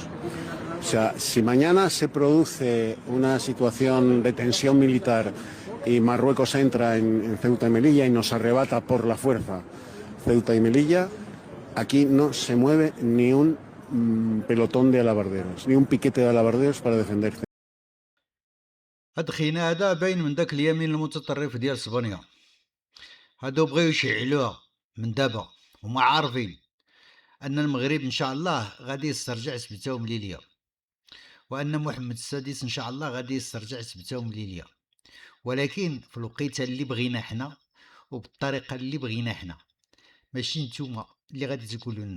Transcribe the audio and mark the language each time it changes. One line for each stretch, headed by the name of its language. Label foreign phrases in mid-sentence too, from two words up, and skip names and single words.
Spanish: O sea, si mañana se produce una situación de tensión militar y Marruecos entra en Ceuta y Melilla y nos arrebata por la fuerza Ceuta y Melilla, aquí no se mueve ni un pelotón de alabarderos, ni un piquete de alabarderos para defender.
Arabic: هاد خينا هذا باين من داك اليمين المتطرف ديال اسبانيا، هادو بغاو يشعلوها من دابا، هما عارفين ان المغرب ان شاء الله غادي يسترجع سبتهم ليليا، وان محمد السادس ان شاء الله غادي يسترجع سبتهم ليليا، ولكن في الوقيته اللي بغينا حنا وبالطريقه اللي بغينا حنا، ماشي نتوما اللي غادي تقولوا لنا.